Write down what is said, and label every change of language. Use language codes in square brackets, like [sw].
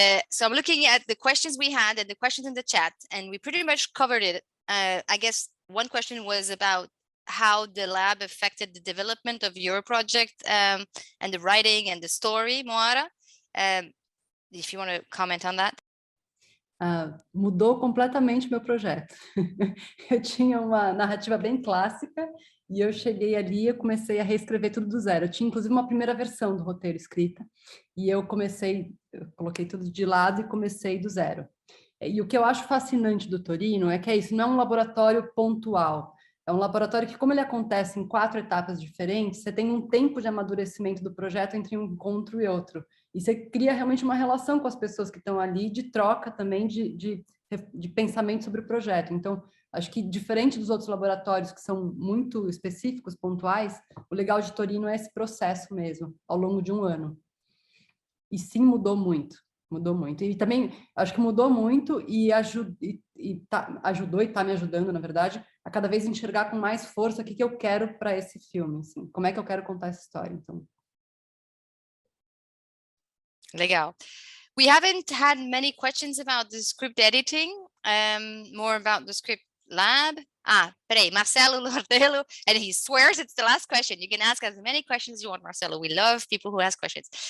[en] So I'm looking at the questions we had and the questions in the chat, and we pretty much covered it. I guess one question was about how the lab affected the development of your project, and the writing and the story, Moara. If you want to comment on that. [pt] Mudou completamente meu projeto. Eu tinha uma narrativa bem clássica e eu cheguei ali e comecei a reescrever tudo do zero. Eu tinha, inclusive, uma primeira versão do roteiro escrita e eu coloquei tudo de lado e comecei do zero. E o que eu acho fascinante do Torino é que é isso, não é um laboratório pontual. É um laboratório que, como ele acontece em 4 etapas diferentes, você tem um tempo de amadurecimento do projeto entre um encontro e outro. E você cria realmente uma relação com as pessoas que estão ali, de troca também de pensamento sobre o projeto. Então, acho que diferente dos outros laboratórios que são muito específicos, pontuais, o legal de Torino é esse processo mesmo, ao longo de um ano. E sim, mudou muito. Mudou muito. E também, acho que mudou muito e ajudou e está me ajudando, na verdade, a cada vez enxergar com mais força o que eu quero para esse filme, assim, como é que eu quero contar essa história. Então. Legal. [en] We haven't had many questions about the script editing, more about the ScriptLab. [pt] Peraí, [en] Marcelo Lordello, and he swears it's the last question. You can ask as many questions as you want, Marcelo. We love people who ask questions.